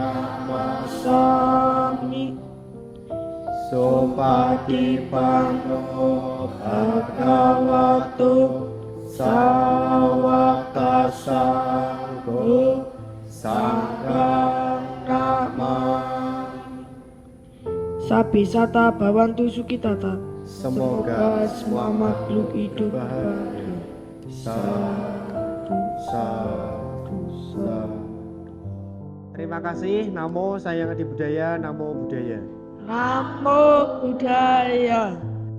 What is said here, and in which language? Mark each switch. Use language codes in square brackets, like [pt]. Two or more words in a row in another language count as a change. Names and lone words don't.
[pi] namasami Supatipanno bhagavato sawaka sangho sanghang namami. Sabisata Bhavantu Sukitata. [id] Semoga semua makhluk hidup bahagia. [pi] Sadu, sadu, sadu. [id] Terima kasih. [pi] Namo Sayang Adi Budaya. Namo Buddhaya. Namo Buddhaya.